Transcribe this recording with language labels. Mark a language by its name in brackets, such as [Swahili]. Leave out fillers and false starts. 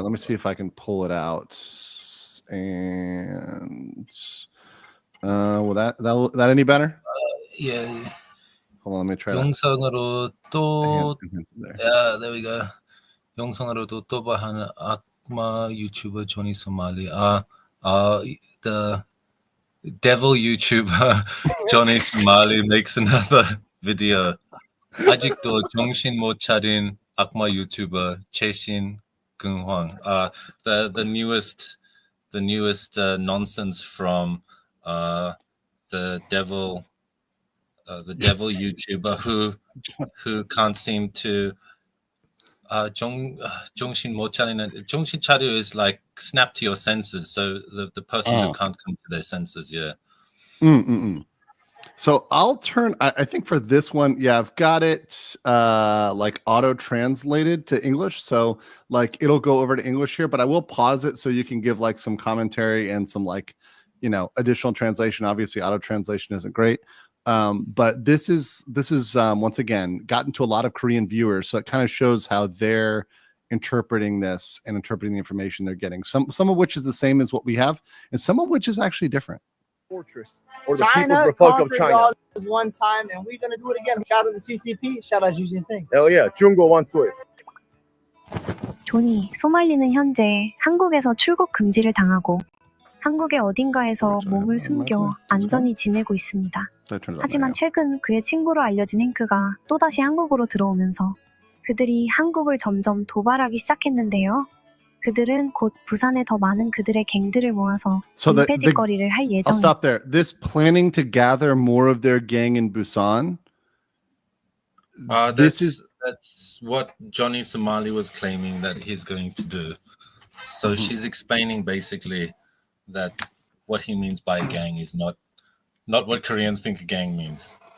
[English] Let me see if I can pull it out. And will that any better? Yeah. Hold on, let me try. [Korean] 영상으로 또 [English] there we go. [Korean] 영상으로도 또 하는 악마 유튜버 조니 소말리. [English] The devil YouTuber Johnny Somali makes another video. [Korean] 아직도 정신 못 차린 악마 YouTuber 최신 근황. [English] The newest nonsense from the devil YouTuber who can't seem to [Korean] 정신 못 차리는. 정신 차려 [English] is like snap to your senses, so the person who can't come to their senses. So I'll turn, I think for this one, I've got it auto translated to English, so it'll go over to English here, but I will pause it so you can give some commentary and some additional translation. Obviously auto translation isn't great, but this is once again gotten to a lot of Korean viewers, so it kind of shows how they're interpreting this and interpreting the information they're getting, some of which is the same as what we have, and some of which is actually different. Fortress or the People's Republic of China. One time, and we're gonna do it again. Shout out to the CCP. Shout out Xi Jinping. Hell yeah, [Korean] 중국 원수의. 조니, 소말리는 현재 한국에서 출국 금지를 당하고 한국의 어딘가에서 몸을 숨겨 안전히 지내고 있습니다. 하지만 최근 그의 친구로 알려진 행크가 또다시 한국으로 들어오면서 그들이 한국을 점점 도발하기 시작했는데요. 그들은 곧 부산에 더 많은 그들의 갱들을 모아서 민폐짓거리를 할 [English] I'll [Korean] 예정입니다. [English] stop there. This planning to gather more of their gang in Busan. That's what Johnny Somali was claiming that he's going to do. So she's explaining basically that what he means by gang is not what Koreans think a gang means.